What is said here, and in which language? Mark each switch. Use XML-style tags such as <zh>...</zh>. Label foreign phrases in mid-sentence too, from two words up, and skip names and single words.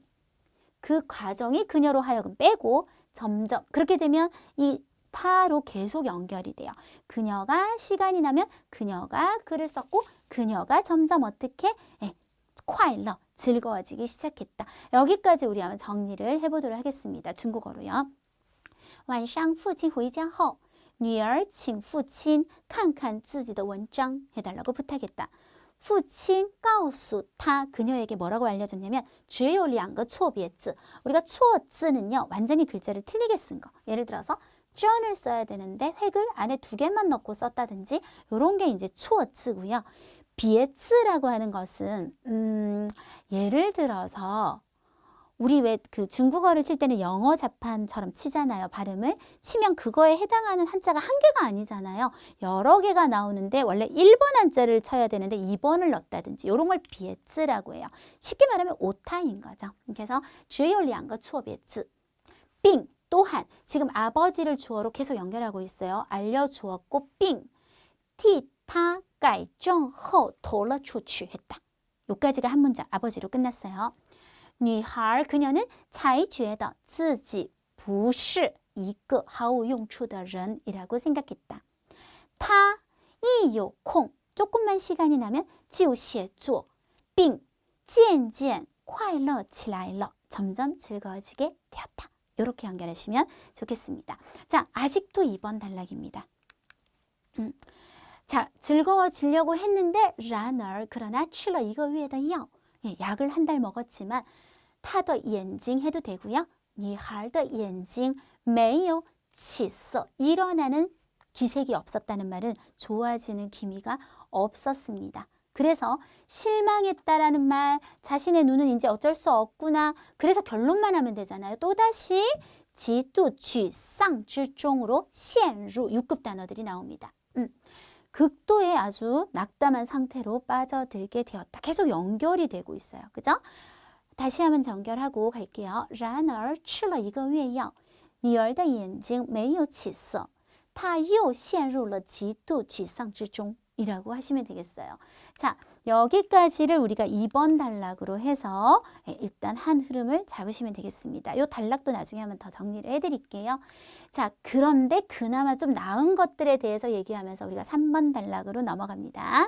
<ko>그 과정이 그녀로 하여금 빼고 점점 그렇게 되면 이 타로 계속 연결이 돼요. 그녀가 시간이 나면 그녀가 글을 썼고 그녀가 점점 어떻게 快乐 즐거워지기 시작했다. 여기까지 우리 한번 정리를 해보도록 하겠습니다. 중국어로요.</ko> <zh>晚上父亲回家后女儿请父亲看看自己的文章</zh> <ko>해달라고 부탁했다.</ko> <zh>父亲告诉他</zh> <ko>그녀에게 뭐라고 알려줬냐면</ko> <zh>只有两个错别字</zh> <ko>우리가 错字 는요 완전히 글자를 틀리게 쓴 거. 예를 들어서 전을 써야 되는데 획을 안에 2개만 넣고 썼다든지 이런 게 이제 错字고요. 别字 라고 하는 것은 예를 들어서 우리 왜 그 중국어를 칠 때는 영어 자판처럼 치잖아요. 발음을 치면 그거에 해당하는 한자가 한 개가 아니잖아요. 여러 개가 나오는데 원래 1번 한자를 쳐야 되는데 2번을 넣었다든지 이런 걸 비에츠라고 해요. 쉽게 말하면 오타인 거죠. 그래서</ko> <zh>只有两个错别字</zh> <ko>빙 또한 지금 아버지를 주어로 계속 연결하고 있어요. 알려주었고 빙</ko> <zh>替他改正后投了出去</zh> <ko>했다. 여기까지가 한 문장 아버지로 끝났어요.</ko> <zh>女孩 그녀는 才觉得自己不是一个毫无用处的人</zh> <ko>이라고 생각했다.</ko> <zh>她一有空</zh> <ko>조금만 시간이 나면</ko> <zh>就写作并渐渐快乐起来了</zh> <ko>점점 즐거워지게 되었다. 이렇게 연결하시면 좋겠습니다. 자, 아직도 2번 단락입니다. 자, 즐거워지려고 했는데 然而 그러나</ko> <zh>吃了一个月的药</zh> <ko>약을 한 달 먹었지만</ko> <zh>他的眼睛</zh> <ko>해도 되고요.</ko> <zh>女孩的眼睛没有起色</zh> <ko>일어나는 기색이 없었다는 말은 좋아지는 기미가 없었습니다. 그래서 실망했다라는 말, 자신의 눈은 이제 어쩔 수 없구나. 그래서 결론만 하면 되잖아요. 또다시</ko> <zh>极度沮丧之中</zh> <ko>으로 陷入 6급 단어들이 나옵니다. 극도의 아주 낙담한 상태로 빠져들게 되었다. 계속 연결이 되고 있어요. 그죠? 다시 한번 연결하고 갈게요.</ko> <zh>然而吃了一个月药女儿的眼睛没有起色她又陷入了极度沮丧之中</zh> <ko>이라고 하시면 되겠어요. 자, 여기까지를 우리가 2번 단락으로 해서 일단 한 흐름을 잡으시면 되겠습니다. 이 단락도 나중에 한번 더 정리를 해드릴게요. 자, 그런데 그나마 좀 나은 것들에 대해서 얘기하면서 우리가 3번 단락으로 넘어갑니다.</ko>